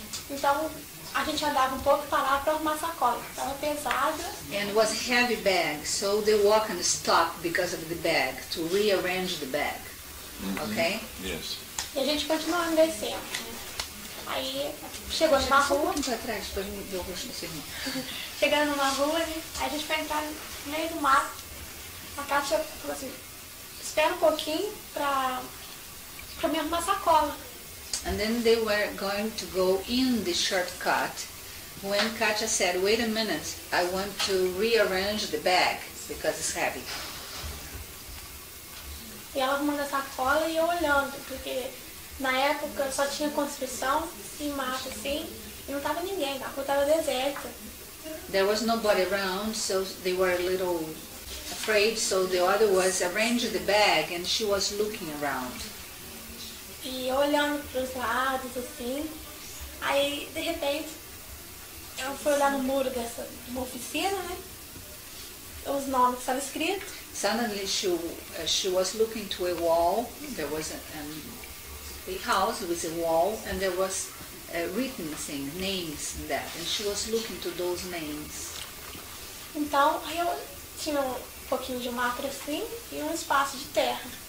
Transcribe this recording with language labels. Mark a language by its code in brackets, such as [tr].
[pt] então a gente andava um pouco para lá para arrumar a sacola. Estava pesada. [en] And it was a heavy bag, so they walk and stop because of the bag, to rearrange the bag. Okay? Yes. [pt] E a gente continuando descendo. Aí chegou numa rua. Para trás, depois me deu o rosto do seu irmão. Chegando numa rua, aí a gente foi entrar no meio do mato. A Kátia falou assim, espera um pouquinho para me arrumar a sacola. [en] And then they were going to go in the shortcut when Katia said, wait a minute, I want to rearrange the bag because it's heavy. [pt] E ela arrumando a sacola e eu olhando, porque na época só tinha construção e mato assim, e não tava ninguém, a rua tava deserta. [en] There was nobody around, so they were a little afraid, so the other was arranged the bag and she was looking around. [pt] E eu olhando para os lados, assim, aí de repente eu fui olhar no muro de uma oficina, né? Os nomes que estavam escritos. [en] Suddenly she was looking to a wall. There was a house with a wall, and there was written things, names in that, and she was looking to those names. [pt] Então, aí eu tinha um pouquinho de mato assim e um espaço de terra.